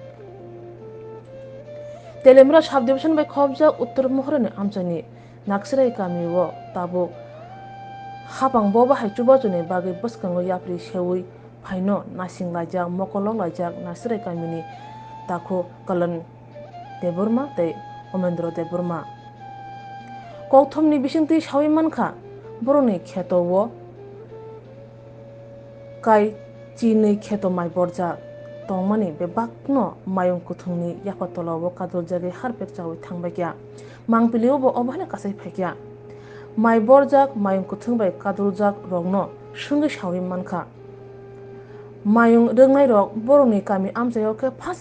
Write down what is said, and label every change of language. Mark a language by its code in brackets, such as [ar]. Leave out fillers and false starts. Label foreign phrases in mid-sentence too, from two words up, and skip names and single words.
[trp] तेलेमरा सबडिविजन बाय खबजा उत्तर महरनि आमचानि नाक्सराय गामिओ ताबो हाबांबो बाहाय चुबाजुनि बागै बसकांगो याप्रि सेवै फाइनो नासिं लाइजाक मकलक लाइजाक नाक्सराय गामिनि ताखो कलन देबरमा तै अमेन्द्र देबरमा कौथमनि बिसिंति सावै मानखा बरनि खेतओ kai chini kheto mai borja tongmani be bakno mayung kuthungni yapatolawo kadol jage harpek chawi thangbakya mangpiliu bo obhane kasai phakya mai borjak mayung kuthung bai kaduljak rogno sungi sawi mankha mayung rengnai rok boroni kami amchayo ke phasa